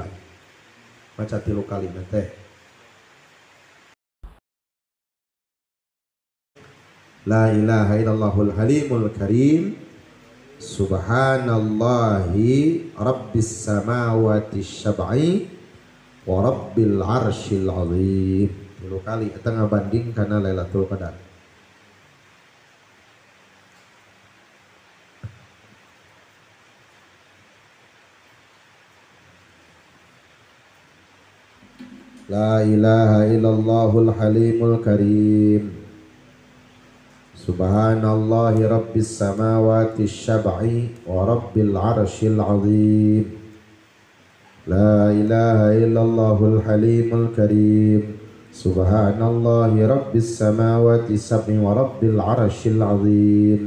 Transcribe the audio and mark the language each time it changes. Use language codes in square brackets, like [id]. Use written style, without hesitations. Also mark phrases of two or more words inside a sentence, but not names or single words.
[su] Baca 3 kali teh [ar] لا إله إلا الله الحليم الكريم سبحان الله رب السماوات السبع ورب العرش العظيم [su] 3 kali eta ngabanding kana Lailatul Qadar. [ar] لا إله إلا الله الحليم الكريم سبحان الله رب السماوات السبع ورب العرش العظيم. لا إله إلا الله الحليم الكريم سبحان الله رب السماوات السبع ورب العرش العظيم.